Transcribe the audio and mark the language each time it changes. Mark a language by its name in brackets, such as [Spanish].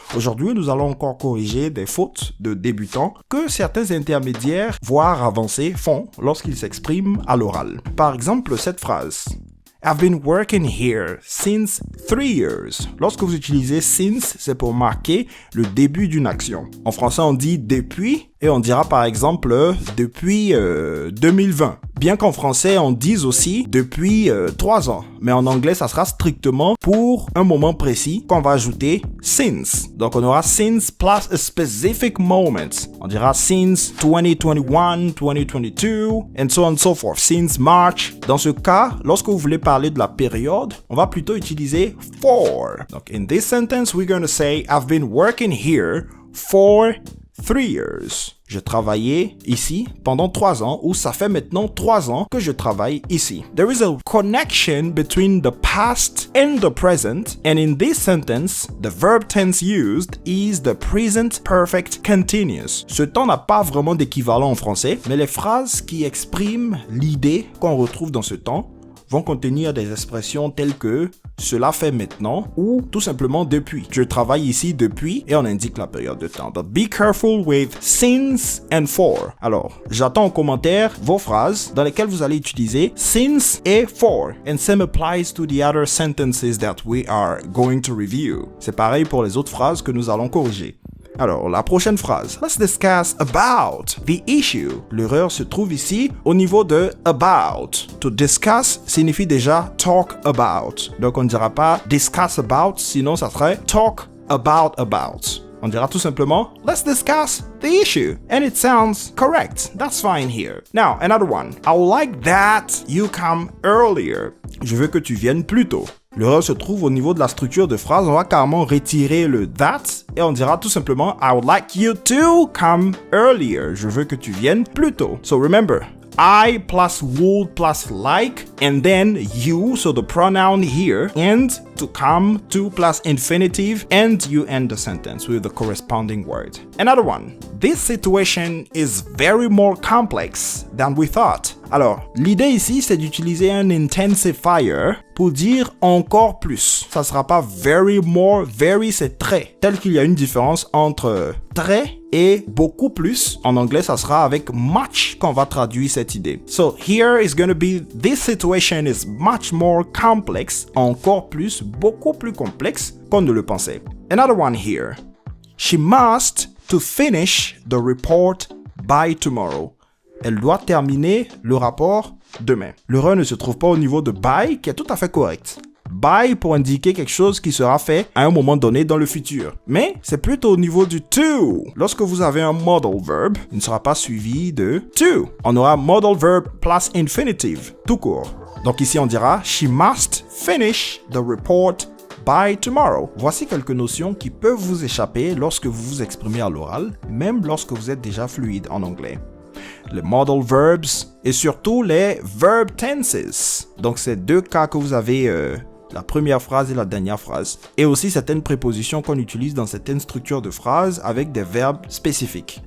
[French] Aujourd'hui, nous allons encore corriger des fautes de débutants que certains intermédiaires, voire avancés, font lorsqu'ils s'expriment à l'oral. Par exemple, cette phrase. [English] I've been working here since 3 years. [French] Lorsque vous utilisez since, c'est pour marquer le début d'une action. En français, on dit depuis et on dira par exemple depuis 2020. Bien qu'en français, on dise aussi depuis 3 ans. Mais en anglais, ça sera strictement pour un moment précis qu'on va ajouter since. Donc, on aura [English] since plus a specific moment. [French] On dira [English] since 2021, 2022, and so on and so forth. Since March. [French] Dans ce cas, lorsque vous voulez parler de la période, on va plutôt utiliser for. [English] Donc, in this sentence, we're going to say, I've been working here for 3 years. [French] Je travaillais ici pendant 3 ans, ou ça fait maintenant 3 ans que je travaille ici. [English] There is a connection between the past and the present, and in this sentence, the verb tense used is the present perfect continuous. [French] Ce temps n'a pas vraiment d'équivalent en français, mais les phrases qui expriment l'idée qu'on retrouve dans ce temps vont contenir des expressions telles que cela fait maintenant ou tout simplement depuis. Je travaille ici depuis et on indique la période de temps. [English] But be careful with since and for. [French] Alors, j'attends en commentaire vos phrases dans lesquelles vous allez utiliser since et for. [English] And same applies to the other sentences that we are going to review. [French] C'est pareil pour les autres phrases que nous allons corriger. Alors, la prochaine phrase. [English] Let's discuss about the issue. [French] L'erreur se trouve ici au niveau de about. To discuss signifie déjà talk about. Donc, on ne dira pas discuss about, sinon ça serait talk about. On dira tout simplement, [English] let's discuss the issue. And it sounds correct. That's fine here. Now, another one. I would like that you come earlier. [French] Je veux que tu viennes plus tôt. L'erreur se trouve au niveau de la structure de phrase. On va carrément retirer le that et on dira tout simplement [English] I would like you to come earlier. [French] Je veux que tu viennes plus tôt. [English] So remember, I plus would plus like and then you, so the pronoun here, and to come to plus infinitive and you end the sentence with the corresponding word. Another one. This situation is very more complex than we thought. [French] Alors, l'idée ici, c'est d'utiliser un intensifier pour dire encore plus. Ça sera pas very more, very c'est très. Tel qu'il y a une différence entre très et beaucoup plus. En anglais, ça sera avec much qu'on va traduire cette idée. [English] So here is going to be, this situation is much more complex, [French] encore plus, beaucoup plus complexe qu'on ne le pensait. [English] Another one here. She must to finish the report by tomorrow. [French] Elle doit terminer le rapport demain. L'erreur ne se trouve pas au niveau de by, qui est tout à fait correct. By pour indiquer quelque chose qui sera fait à un moment donné dans le futur. Mais c'est plutôt au niveau du to. Lorsque vous avez un modal verb, il ne sera pas suivi de to. On aura modal verb plus infinitive, tout court. Donc ici on dira [English] she must finish the report by tomorrow. [French] Voici quelques notions qui peuvent vous échapper lorsque vous vous exprimez à l'oral, même lorsque vous êtes déjà fluide en anglais. Les modal verbs et surtout les verb tenses. Donc, c'est 2 cas que vous avez, la première phrase et la dernière phrase. Et aussi certaines prépositions qu'on utilise dans certaines structures de phrases avec des verbes spécifiques.